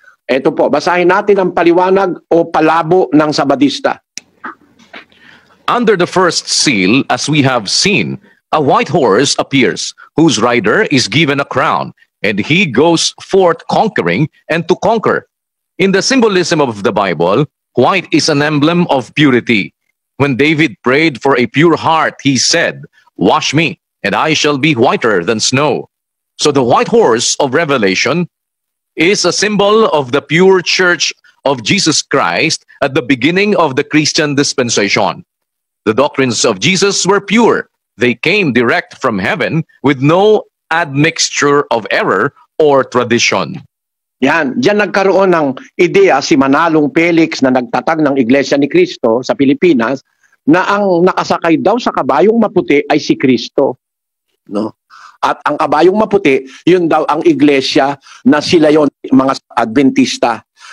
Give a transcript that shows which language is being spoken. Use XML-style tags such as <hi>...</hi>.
<tl>Ito po, basahin natin ang paliwanag o palabo ng Sabadista.</tl> <en>Under the first seal, as we have seen, a white horse appears, whose rider is given a crown, and he goes forth conquering and to conquer. In the symbolism of the Bible, white is an emblem of purity. When David prayed for a pure heart, he said, "Wash me, and I shall be whiter than snow." So the white horse of Revelation is a symbol of the pure church of Jesus Christ at the beginning of the Christian dispensation. The doctrines of Jesus were pure. They came direct from heaven with no admixture of error or tradition.</en> <tl>Yan, diyan nagkaroon ng ideya si Manalong Felix na nagtatag ng Iglesia ni Cristo sa Pilipinas na ang nakasakay daw sa kabayong maputi ay si Cristo. No? At ang kabayong maputi, yun daw ang iglesia na sila yon mga Adventista.</tl>